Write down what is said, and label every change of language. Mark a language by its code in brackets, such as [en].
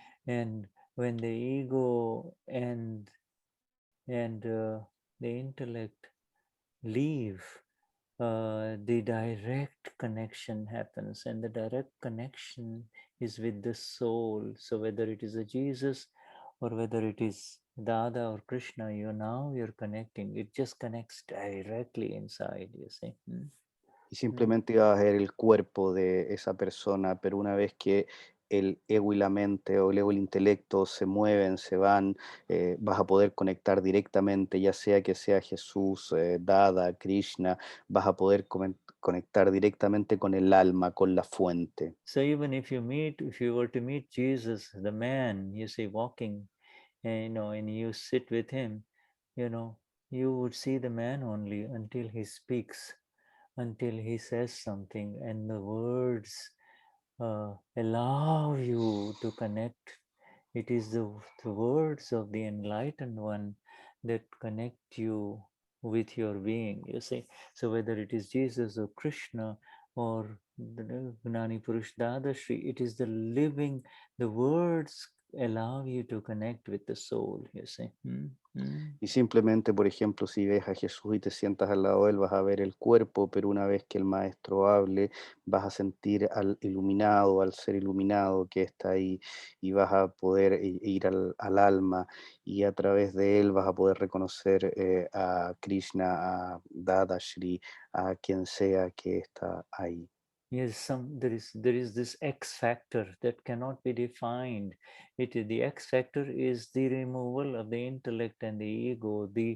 [en] And when the ego and the intellect leave, the direct connection happens, and the direct connection is with the soul. So whether it is a Jesus or whether it is Dada or Krishna, you're connecting. It just connects directly inside, you see. [es] Y simplemente iba a ver el cuerpo de esa persona, pero una vez que el ego y la mente o el ego y el intelecto se mueven, se van, vas a poder conectar directamente, ya sea que sea Jesús, Dada, Krishna, vas a poder conectar directamente con el alma, con la fuente. [en] So even if you were to meet Jesus, the man, you see, walking, and you sit with him, you would see the man only until he speaks, until he says something, and the words allow you to connect. It is the words of the enlightened one that connect you with your being, you see. So whether it is Jesus or Krishna or the Gnani Purush Dadashri, it is the words allow you to connect with the soul, you see. [es] Y simplemente, por ejemplo, si ves a Jesús y te sientas al lado de él, vas a ver el cuerpo, pero una vez que el maestro hable, vas a sentir al iluminado, al ser iluminado que está ahí, y vas a poder ir al alma, y a través de él vas a poder reconocer a Krishna, a Dadashri, a quien sea que está ahí. [en] Yes, there is this X factor that cannot be defined. The X factor is the removal of the intellect and the ego.